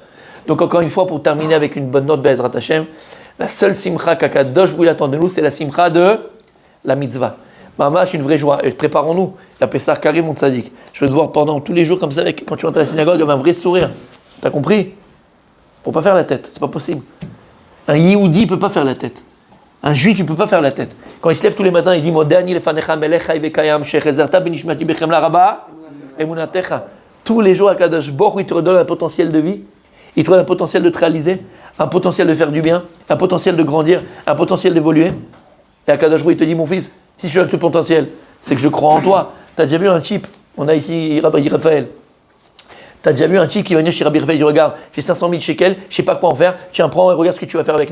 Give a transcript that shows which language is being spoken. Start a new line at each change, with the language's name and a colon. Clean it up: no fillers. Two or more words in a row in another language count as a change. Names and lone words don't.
French: Donc encore une fois, pour terminer avec une bonne note,
Hebrew: בעזרת השם,
French: la seule simcha qu'
Hebrew: הקדוש ברוך הוא
French: attend de nous, c'est la simcha de la mitzvah. Mamash, une vraie joie. Et préparons-nous. La Pessah Karim, mon tzaddik. Je veux te voir pendant tous les jours comme ça, quand tu rentres à la synagogue, avec un vrai sourire. T'as compris? Faut pas faire la tête, c'est pas possible. Un Yehudi, il peut pas faire la tête. Un juif, il peut pas faire la tête. Quand il se lève tous les matins, il dit
Hebrew: מודה אני לפניך מלך חי וקיים שהחזרת בי נשמתי בחמלה רבה אמונתך.
French: Tous les jours,
Hebrew: הקדוש ברוך הוא,
French: il te redonne un potentiel de vie. Il te donne un potentiel de te réaliser, un potentiel de faire du bien, un potentiel de grandir, un potentiel d'évoluer. Et
Hebrew: הקדוש ברוך הוא,
French: il te dit, mon fils, si je donne ce potentiel, c'est que je crois en toi. Tu as déjà vu un type, on a ici Rabbi Raphaël. Tu as déjà vu un type qui va venir chez Rabbi Raphaël et dit, regarde, j'ai 500 000 shekels, je ne sais pas quoi en faire, tiens, prends et regarde ce que tu vas faire avec.